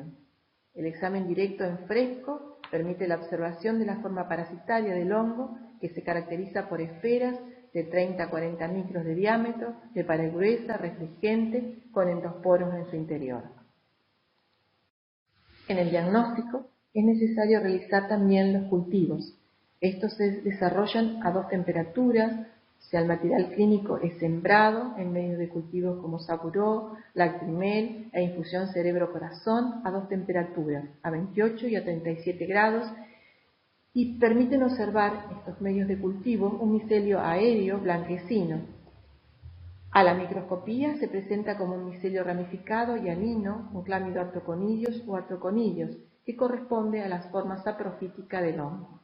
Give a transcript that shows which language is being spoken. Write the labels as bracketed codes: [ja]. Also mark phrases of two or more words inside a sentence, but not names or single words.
[es] El examen directo en fresco permite la observación de la forma parasitaria del hongo, que se caracteriza por esferas de 30 a 40 micros de diámetro, de pared gruesa, refringente, con endosporos en su interior. En el diagnóstico es necesario realizar también los cultivos. Estos se desarrollan a 2 temperaturas, o sea, el material clínico es sembrado en medio de cultivos como saburó, lacrimel e infusión cerebro-corazón a 2 temperaturas, a 28 y a 37 grados, y permiten observar estos medios de cultivo un micelio aéreo blanquecino. A la microscopía se presenta como un micelio ramificado y anino, con clámido artroconillos o artroconillos, que corresponde a las formas saprofíticas del hongo.